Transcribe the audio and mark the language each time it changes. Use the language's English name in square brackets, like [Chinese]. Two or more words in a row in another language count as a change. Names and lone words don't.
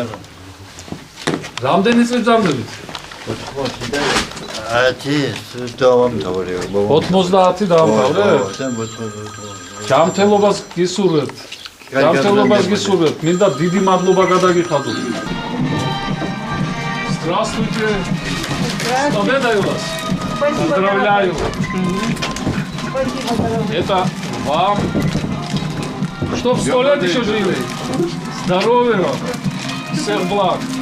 [Georgian] რამდენი წელი გძავდებით? 90 დავამთავრე. 90 დაამთავრე? ჯანმრთელობას გისურვებთ. ჯანმრთელობას გისურვებთ. მინდა დიდი მადლობა გადაგიხადოთ. [Russian] Здравствуйте. Здравствуйте вас. Поздравляю. Это вам. Чтоб 100 лет еще жили. Здоровья вам. Всех благ.